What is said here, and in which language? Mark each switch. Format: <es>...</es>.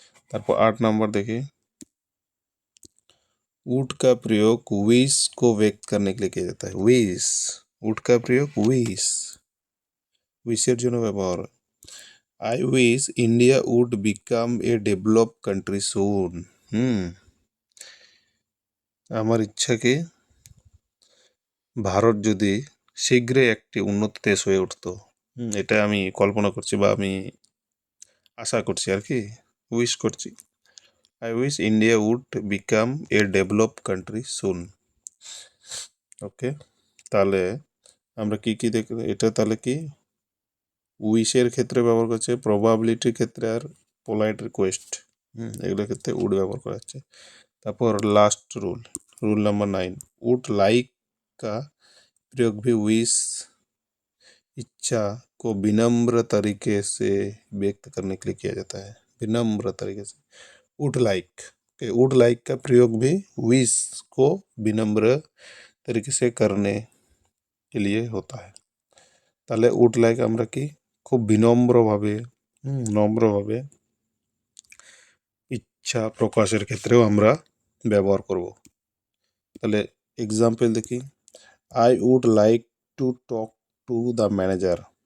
<bn>তারপর</bn> <hi>8 नंबर দেখি, वुड का प्रयोग विश को व्यक्त करने के लिए किया जाता है। विश,</hi> <bn>উড কা প্রয়োগ উইশ, উইশের জন্য ব্যবহার হয়।</bn> <en>I wish India would become a develop country soon.</en> <bn>আমার ইচ্ছা কি ভারত যদি শীঘ্রই একটি উন্নত দেশ হয়ে উঠতো। এটা আমি কল্পনা করছি বা আমি আশা করছি আর কি, উইশ করছি।</bn> <en>I wish India would become a develop country soon.</en> <bn>ওকে, তাহলে আমরা কি কি দেখব, এটা তাহলে কি উইশের ক্ষেত্রে ব্যবহার করছে, প্রবাবিলিটির ক্ষেত্রে আর পোলাইট রিকোয়েস্ট, এগুলোর ক্ষেত্রে উড ব্যবহার করা হচ্ছে। তারপর last rule</bn> <hi>number 9, would like का प्रयोग भी विश इच्छा को विनम्र तरीके से व्यक्त करने के लिए किया जाता है। विनम्र तरीके से वुड लाइक, वुड लाइक का प्रयोग भी विश को विनम्र तरीके से करने के लिए होता है।</hi> <bn>তাহলে উড লাইক আমরা কি খুব বিনম্রভাবে নম্রভাবে ইচ্ছা প্রকাশের ক্ষেত্রেও আমরা ব্যবহার করব। তাহলে এক্সাম্পল দেখি,</bn> <en>I would like to talk to the manager.</en>